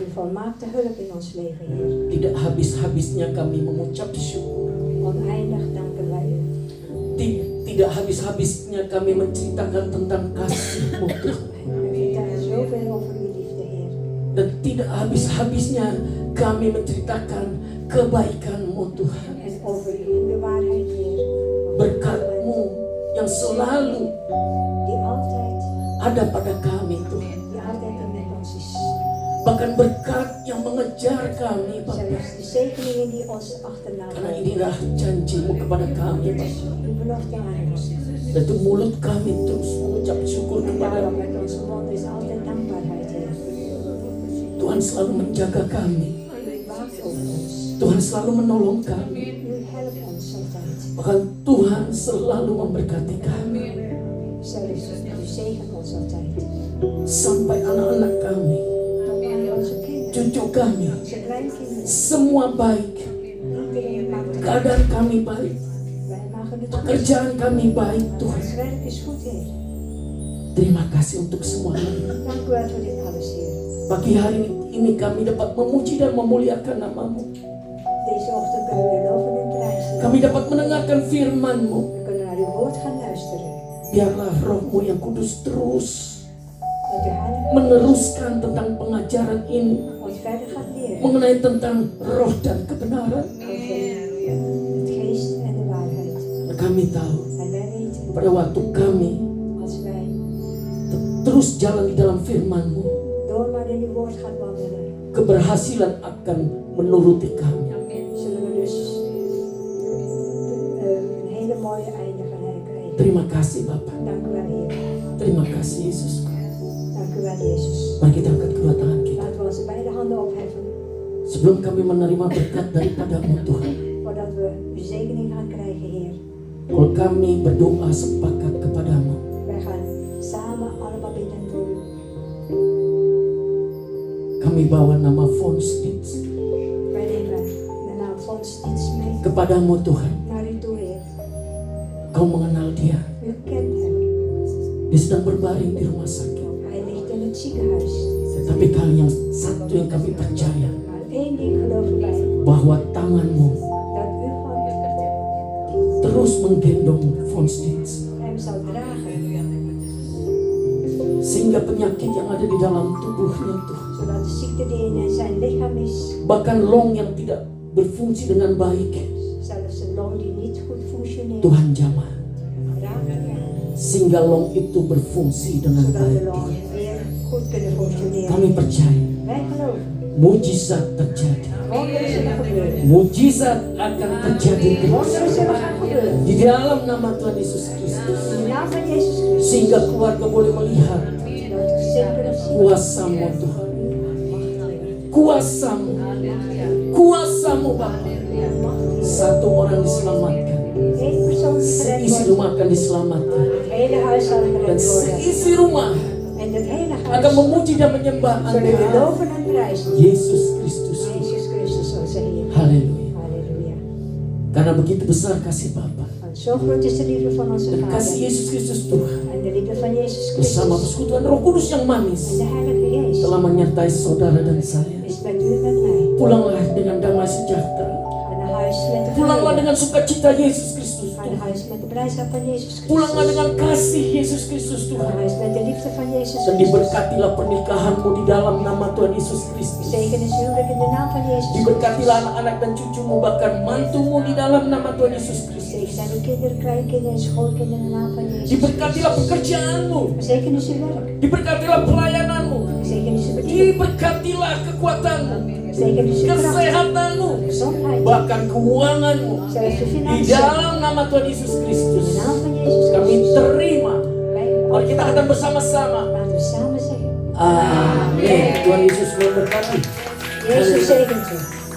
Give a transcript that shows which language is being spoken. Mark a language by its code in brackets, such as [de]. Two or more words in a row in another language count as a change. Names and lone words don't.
[nl] volmaakte hulp in ons leven, Heer. [id] Tidak habis-habisnya kami mengucap syukur. [nl] Oneindig danken wij u. [id] Tidak habis-habisnya kami menceritakan tentang kasih-Mu Tuhan. [nl] We vertellen zoveel over uw liefde, Heer. [id] Dan tidak habis-habisnya kami menceritakan kebaikan-Mu Tuhan. [nl] En over uw waarheid, Heer. [id] Berkat-Mu yang selalu [nl] Die altijd [id] ada pada kami Tuhan. [nl] er met ons is. [id] Bahkan berkat yang mengejar kami Bapa. [nl] Zelfs de zegeningen die ons achterna [id] Karena [nl] volgen. [id] inilah janji-Mu kepada kami Bapa. [nl] Uw belofte aan ons. [id] Dan itu mulut kami terus mengucap syukur [nl] En daarom [id] kepada-Mu. [nl] met onze mond is altijd dankbaarheid, Heer. [id] Tuhan selalu menjaga kami. [nl] U waakt over ons. [id] Tuhan selalu menolong kami. [nl] U helpt ons altijd. [id] Bahkan Tuhan selalu memberkati kami. [nl] Zelfs u zegent ons altijd. [id] Sampai anak-anak kami, [nl] Tot aan onze kinderen, [id] cucu kami, [nl] onze kleinkinderen. [id] semua baik. [nl] Iedereen maakt het. [id] Keadaan kami baik. [nl] Wij maken het goed. [id] Pekerjaan kami baik Tuhan. [nl] Ons werk is goed, Heer. [id] Terima kasih untuk semuanya. [nl] Dank u wel voor dit alles, Heer. [id] Pagi hari ini kami dapat memuji dan memuliakan nama-Mu. [nl] Deze ochtend kunnen we loven en prijzen. [id] Kami dapat mendengarkan firman-Mu. [nl] We kunnen naar uw woord gaan luisteren. [id] Biarlah Roh-Mu yang kudus terus [nl] Dat uw heilige [id] meneruskan tentang pengajaran ini. [nl] ons verder gaat leren. [id] Mengenai tentang roh dan kebenaran. [nl] Over het geest en de waarheid. [id] Kami tahu [nl] En wij weten, [id] pada waktu kami [nl] als wij [id] terus jalan di dalam firman-Mu, [nl] door maar in uw woord gaan wandelen, [id] keberhasilan akan menuruti kami. [nl] zullen we dus een hele mooie einde gaan krijgen. [id] Terima kasih Bapa. [nl] Dank u wel, Heer. [id] Terima kasih Yesus. [nl] Dank u wel, Jezus. [id] Mari kita angkat kedua tangan kita. [nl] Laten we onze beide handen opheffen, [id] Sebelum kami menerima berkat daripada-Mu Tuhan. [nl] voordat we uw zegening gaan krijgen, Heer. [id] Kalau kami berdoa sepakat kepadamu, [nl] Wij gaan samen allemaal bidden voor u. [id] kami bawa nama Von Stitz [nl] Wij nemen de naam van Stits mee [id] kepadamu Tuhan. [nl] naar u toe, Heer. [id] Kau mengenal dia. [nl] U kent hem. [id] Dia sedang berbaring di rumah sakit. [nl] Hij ligt in het ziekenhuis. [id] Tetapi kali yang satu yang kami percaya, [nl] Maar één ding geloven wij, [id] bahwa tangan-Mu [nl] dat uw hand [id] terus menggendong Von Stitz. [nl] hem zal dragen, [id] Sehingga penyakit yang ada di dalam tubuhnya Tuhan, [nl] zodat de ziekte die in zijn lichaam is, [id] bahkan long yang tidak berfungsi dengan baik, [nl] zelfs een long die niet goed functioneert, [id] Tuhan jamah. [nl] raakt hem, [id] Sehingga long itu berfungsi dengan [nl] zodat de [id] baik. [nl] longen weer goed kunnen functioneren. [id] Kami percaya [nl] Wij geloven, [id] mujizat terjadi. [nl] wonderen zullen gebeuren. [id] Mujizat akan terjadi terus [nl] Wonderen zullen gaan gebeuren. [id] di dalam nama Tuhan Yesus Kristus. [nl] In de naam van Jezus Christus, [id] Sehingga keluarga boleh melihat [nl] dat gezin kunnen zien. [id] kuasa-Mu Tuhan. Kuasa-Mu. Kuasa-Mu Bapa. Satu orang diselamatkan. [nl] Eén persoon die gered [id] Seisi [nl] wordt, [id] rumah akan diselamatkan. [nl] het hele huis zal [id] Dan [nl] gered worden. [id] seisi rumah [nl] En het hele [id] akan [nl] huis [id] memuji dan menyembah [nl] zullen we [id] Engkau, [nl] loven en prijzen. [id] Yesus Kristus. [nl] Jezus Christus onze Heer. [id] Haleluya. [nl] Halleluja. [id] Karena begitu besar kasih Bapa [nl] Want zo groot is de liefde van onze [id] dan kasih [nl] Vader. [id] Yesus Kristus Tuhan [nl] En de liefde van Jezus [id] bersama [nl] Christus [id] persekutuan Roh Kudus yang [nl] en [id] manis [nl] de Heilige Geest [id] telah menyertai saudara dan saya. [nl] is met u en met mij. [id] Pulanglah dengan damai sejahtera. [nl] Ga naar huis met de [id] Pulanglah [nl] vrede. [id] dengan sukacita Yesus Kristus [nl] Ga naar [id] Tuhan. [nl] huis met de blijdschap van Jezus [id] Pulanglah [nl] Christus. [id] dengan kasih Yesus Kristus [nl] Ga naar [id] Tuhan. [nl] huis met de liefde van Jezus [id] Dan [nl] Christus. [id] diberkatilah pernikahanmu di dalam nama Tuhan Yesus Kristus. [nl] Zegen is huwelijk in de naam van Jezus Christus. [id] Diberkatilah anak-anak dan cucumu bahkan mantumu di dalam nama Tuhan Yesus Kristus. [nl] Zegen zijn uw kinderen, kleinkinderen en schoolkinderen in de naam van Jezus [id] Diberkatilah [nl] Christus. [id] pekerjaanmu. [nl] Zegen is uw werk. [id] Diberkatilah pelayananmu. [nl] Zegen is uw bediening. [id] Diberkatilah kekuatanmu. [nl] Zegen is uw kracht. [id] Kesehatanmu. [nl] Gezondheid. [id] Bahkan keuanganmu. [nl] Zelfs uw [id] Di [nl] financiën. [id] dalam nama Tuhan Yesus [nl] In [id] Kristus. [nl] de naam van Jezus [id] Kami [nl] Christus. [id] terima. [nl] Wij [id] Mari kita katakan bersama-sama. [nl] laten we samen zeggen. [id] Amin. Tuhan Yesus memberkati. [nl] Jezus zegent u.